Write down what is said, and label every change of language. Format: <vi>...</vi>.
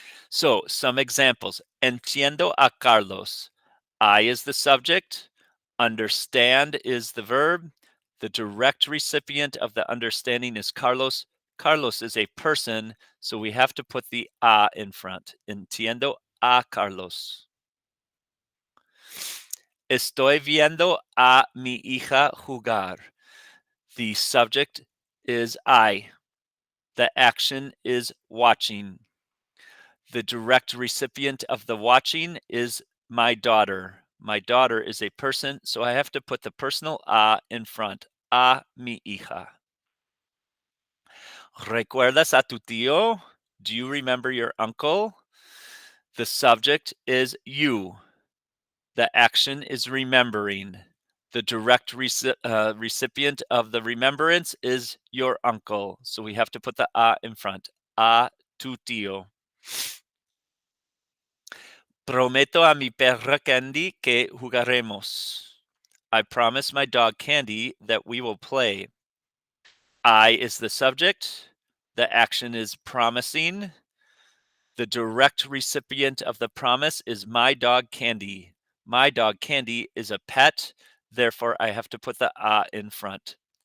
<en>So some examples.</en> <es>Entiendo a Carlos.</es> <en>I is the subject. Understand is the verb. The direct recipient of the understanding is Carlos. Carlos is a person, so we have to put the a in front.</en> <es>Entiendo a Carlos. Estoy viendo a mi hija jugar.</es> <en>The subject is I. The action is watching. The direct recipient of the watching is my daughter. My daughter is a person, so I have to put the personal a in front.</en> <es>A mi hija. ¿Recuerdas a tu tío?</es> <en>Do you remember your uncle? The subject is you. The action is remembering. The direct recipient of the remembrance is your uncle. So we have to put the a in front.</en> <es>A tu tío. Prometo a mi perra Candy que jugaremos.</es> <en>I promise my dog Candy that we will play. I is the subject. The action is promising. The direct recipient of the promise is my dog Candy. My dog Candy is a pet. Therefore, I have to put the a in front.</en>